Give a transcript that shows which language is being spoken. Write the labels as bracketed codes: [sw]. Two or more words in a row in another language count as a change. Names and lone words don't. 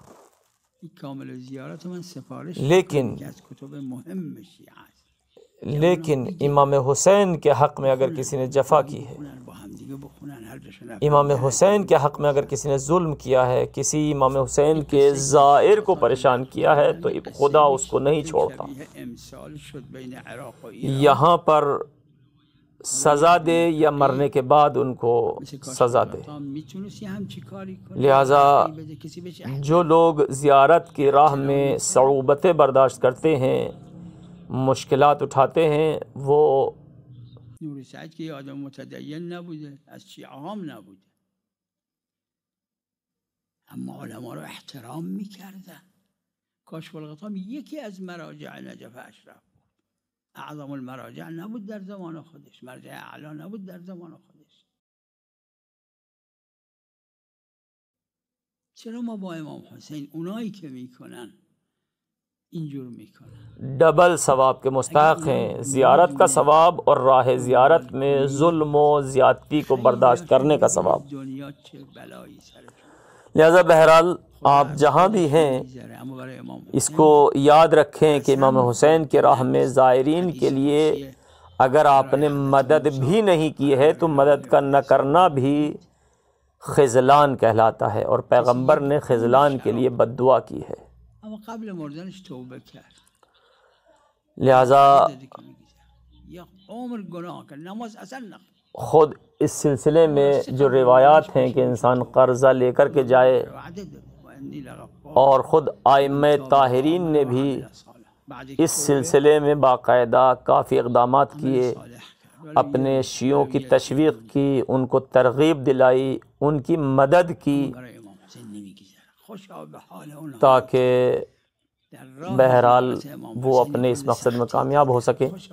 [ur] لیکن لیکن امام حسین کے حق میں اگر کسی نے جفا کی ہے، امام حسین کے حق میں اگر کسی نے ظلم کیا ہے، کسی امام حسین کے زائر کو پریشان کیا ہے، تو خدا اس کو نہیں چھوڑتا، یہاں پر سزا دے یا مرنے کے بعد ان کو سزا دے۔ لہٰذا جو لوگ زیارت کی راہ میں صعوبتیں برداشت کرتے ہیں، مشکلات اٹھاتے ہیں، وہ [fa] نوری سعید که آدم متدین نبوده، از شیعه هم نبوده، اما علما رو احترام میکردن. کاشف الغطام یکی از مراجع نجف اشرف بود، [ar] اعظم المراجع [fa] نبود در زمان خودش، مرجع اعلا نبود در زمان خودش. چرا ما با امام حسین اونایی که میکنن اینجور میکنن؟ [ur] ڈبل ثواب کے مستحق ہیں، زیارت کا ثواب اور راہ زیارت میں ظلم و زیادتی کو برداشت کرنے کا ثواب۔ لہذا بہرحال آپ جہاں بھی ہیں اس کو یاد رکھیں کہ امام حسین کے راہ میں زائرین کے لیے اگر آپ نے مدد بھی نہیں کی ہے تو مدد کا نہ کرنا بھی خذلان کہلاتا ہے، اور پیغمبر نے خذلان کے لیے بد دعا کی ہے۔ [fa] اما قبل مردنش توبه کرد، [ur] لہذا [fa] یا عمر گناه کرد، نماز اصلا نخوند۔ [ur] خود اس سلسلے میں جو روایات ہیں کہ انسان قرضہ لے کر کے جائے، اور خود ائمہ طاہرین نے بھی اس سلسلے میں باقاعدہ کافی اقدامات کیے، اپنے شیعوں کی تشویق کی، ان کو ترغیب دلائی، ان کی مدد کی، تاکہ بہرحال وہ اپنے اس مقصد میں کامیاب ہو سکے۔